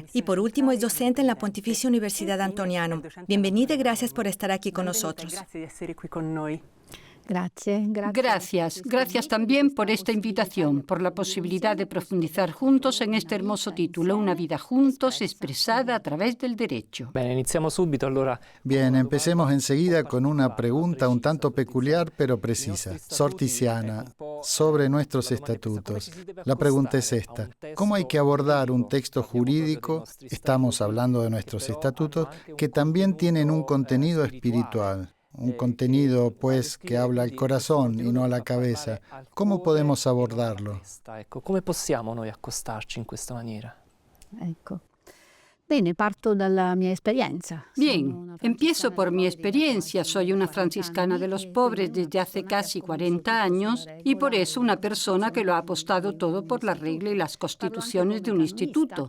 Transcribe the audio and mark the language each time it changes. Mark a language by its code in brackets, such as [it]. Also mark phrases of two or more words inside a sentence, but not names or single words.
[es] Y por último, es docente en la Pontificia Universidad Antonianum. Bienvenida y gracias por estar aquí con nosotros. Gracias también por esta invitación, por la posibilidad de profundizar juntos en este hermoso título, Una vida juntos expresada a través del derecho. [it] Bene, iniziamo subito allora. [es] Bien, empecemos enseguida con una pregunta un tanto peculiar pero precisa. Sor Tiziana, sobre nuestros estatutos. La pregunta es esta: ¿cómo hay que abordar un texto jurídico, estamos hablando de nuestros estatutos, que también tienen un contenido espiritual? Un contenido, pues, que habla al corazón y no a la cabeza. ¿Cómo podemos abordarlo? [it] Come possiamo noi accostarci in questa maniera? [es] Bien, empiezo por mi experiencia. Soy una franciscana de los pobres desde hace casi 40 años y por eso una persona que lo ha apostado todo por la regla y las constituciones de un instituto.